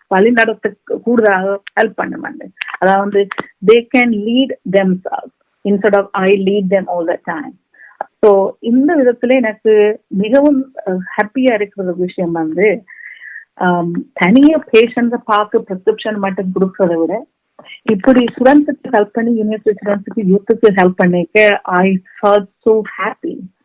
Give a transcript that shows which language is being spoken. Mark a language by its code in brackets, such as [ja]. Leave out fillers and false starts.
[ta] வழிநடத்த கூடுதலாக ஹெல்ப் பண்ண மாட்டேன். அதாவது [en] they can lead themselves instead of I lead them all the time. [ta] So இந்த விதத்துல எனக்கு மிகவும் ஹாப்பியா இருக்கிற விஷயம் வந்து, தனியா பேஷண்ட்ஸை பார்த்து ப்ரிஸ்கிரிப்ஷன் மட்டும் கொடுக்கறத விட இப்படி ஸ்டூடெண்ட்ஸுக்கு ஹெல்ப் பண்ணி யூனிவர்சிட்டி ஸ்டூடெண்ட்ஸுக்கு யூத்துக்கு ஹெல்ப் பண்ணிக்க [en] I felt so happy.